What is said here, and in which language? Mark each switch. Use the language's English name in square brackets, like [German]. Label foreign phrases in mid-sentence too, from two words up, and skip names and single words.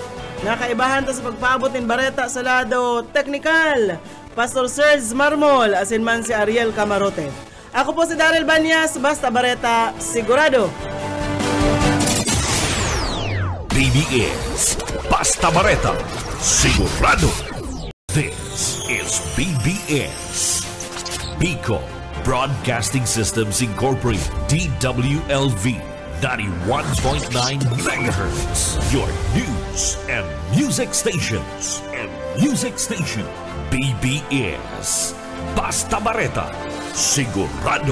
[Bikol] Nakaibahan ta sa pagpaabot ng bareta sa lado technical, Pastor Serge Marmol asin man si Ariel Camarote. Ako po si Daryl Banyas, basta bareta, sigurado. BBS, basta bareta, sigurado. [English] This is BBS, Bicol Broadcasting Systems Incorporated, DWLV, 91.9 MHz, your news and music stations, [Bikol] BBS, basta bareta, sigurado.